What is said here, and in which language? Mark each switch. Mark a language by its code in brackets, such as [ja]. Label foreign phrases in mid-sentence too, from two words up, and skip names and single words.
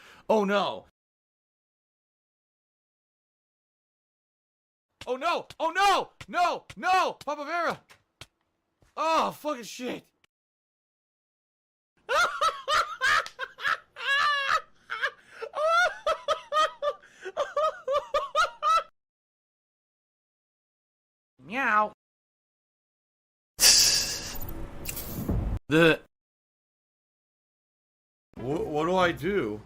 [en] Oh no. Oh no! Oh no! No! No! Papa Vera! Oh, fucking shit. Meow. What do I do?